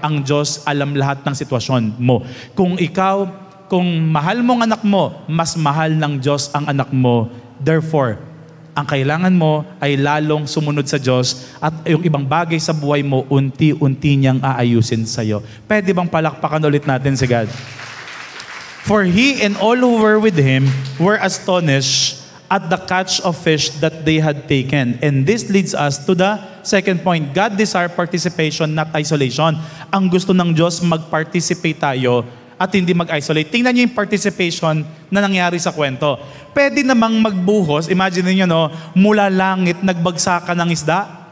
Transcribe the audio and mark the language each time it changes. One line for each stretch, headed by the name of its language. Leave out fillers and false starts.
Filipino: Ang Diyos alam lahat ng sitwasyon mo. Kung mahal mo ang anak mo, mas mahal ng Diyos ang anak mo. Therefore, ang kailangan mo ay lalong sumunod sa Diyos at yung ibang bagay sa buhay mo, unti-unti niyang aayusin sa'yo. Pwede bang palakpakan ulit natin si God?
English: For he and all who were with him were astonished at the catch of fish that they had taken. And this leads us to the second point. God desires participation, not isolation.
Filipino: Ang gusto ng Diyos, mag-participate tayo at hindi mag-isolate. Tingnan niyo yung participation na nangyari sa kwento. Pwede namang magbuhos, imagine niyo, no, mula langit, nagbagsakan ng isda.